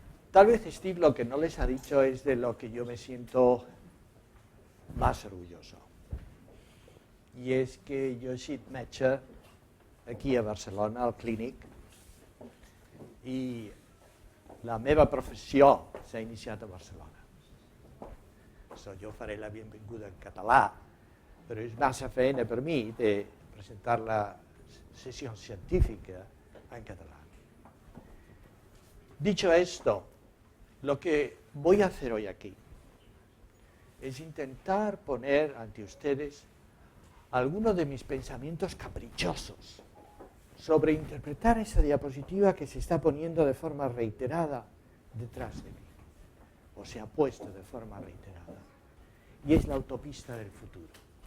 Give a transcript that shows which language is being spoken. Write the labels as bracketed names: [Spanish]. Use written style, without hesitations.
[Spanish] Tal vez Steve lo que no les ha dicho es de lo que yo me siento más orgulloso. [Catalan] I és que jo he sigut metge aquí a Barcelona, al Clínic, i la meva professió s'ha iniciat a Barcelona. Jo faré la benvinguda en català, però és massa feina per mi de presentar la [Spanish] sesión científica en catalán. Dicho esto, lo que voy a hacer hoy aquí es intentar poner ante ustedes algunos de mis pensamientos caprichosos sobre interpretar esa diapositiva que se está poniendo de forma reiterada detrás de mí, o se ha puesto de forma reiterada, y es la autopista del futuro.